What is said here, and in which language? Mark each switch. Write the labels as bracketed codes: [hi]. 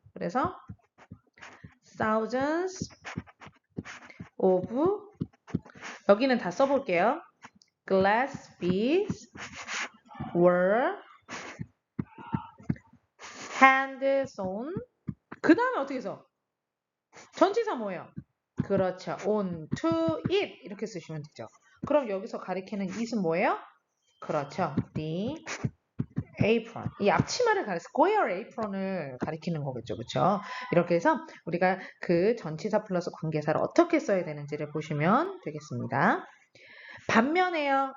[ko] 그래서 [en] thousands of [ko] 여기는 다 써볼게요. [en] glass beads were hand sewn. [ko] 그 다음에 어떻게 써? 전치사 뭐예요? 그렇죠. [en] on to it [ko] 이렇게 쓰시면 되죠. 그럼 여기서 가리키는 it은 뭐예요? 그렇죠. [en] the apron. [ko] 이 앞치마를 [en] square apron [ko] 을 가리키는 거겠죠. 그렇죠? 이렇게 해서 우리가 그 전치사 플러스 관계사를 어떻게 써야 되는지를 보시면 되겠습니다. 반면에요.